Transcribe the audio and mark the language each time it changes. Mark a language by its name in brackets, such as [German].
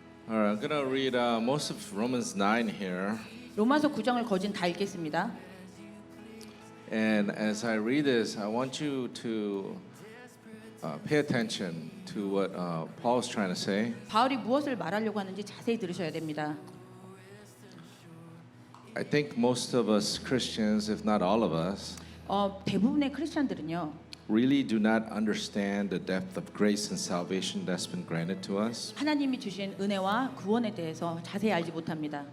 [English] All right, I'm gonna read most of Romans 9 here, [Korean] 로마서 9장을 거진 다 읽겠습니다. [English] and as I read this, I want you to pay attention to what Paul's trying to say. [Korean] 바울이 무엇을 말하려고 하는지 자세히 들으셔야 됩니다. [English] I think most of us Christians, if not all of us, [Korean] 대부분의 크리스천들은요. [English] really do not understand the depth of grace and salvation that's been granted to us. [Korean] 하나님이 주신 은혜와 구원에 대해서 자세히 알지 못합니다.